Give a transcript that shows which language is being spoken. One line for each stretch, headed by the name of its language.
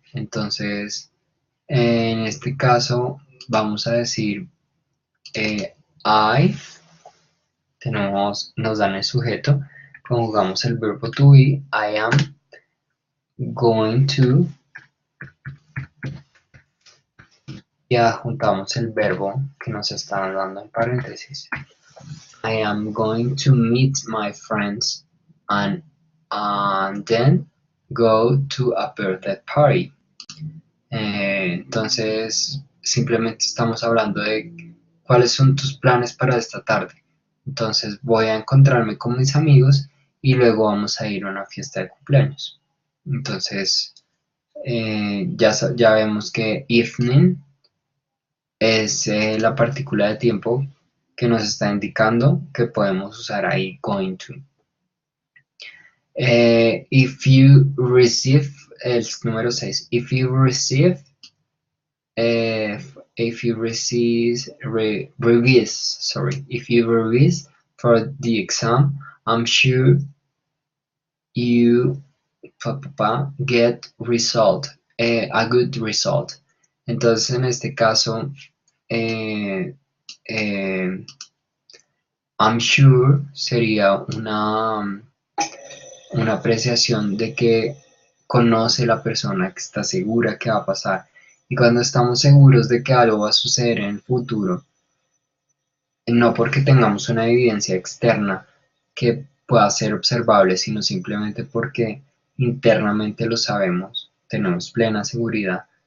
Spanish: Entonces, en este caso, vamos a decir I, nos dan el sujeto, conjugamos el verbo to be,
English: I am going to,
Spanish: y adjuntamos el verbo que nos están dando en paréntesis.
English: I am going to meet my friends and then go to a birthday party.
Spanish: Entonces, simplemente estamos hablando de cuáles son tus planes para esta tarde. Entonces, voy a encontrarme con mis amigos y luego vamos a ir a una fiesta de cumpleaños. Entonces, ya vemos que evening es la partícula de tiempo que nos está indicando que podemos usar ahí going to.
English: If you receive,
Spanish: el número 6,
English: if you receive, if you receive, revise, sorry, if you revise for the exam, I'm sure you get result, a good result.
Spanish: Entonces, en este caso, eh, eh,
English: I'm sure
Spanish: sería una apreciación de que conoce la persona, que está segura que va a pasar. Y cuando estamos seguros de que algo va a suceder en el futuro, no porque tengamos una evidencia externa que pueda ser observable, sino simplemente porque internamente lo sabemos, tenemos plena seguridad.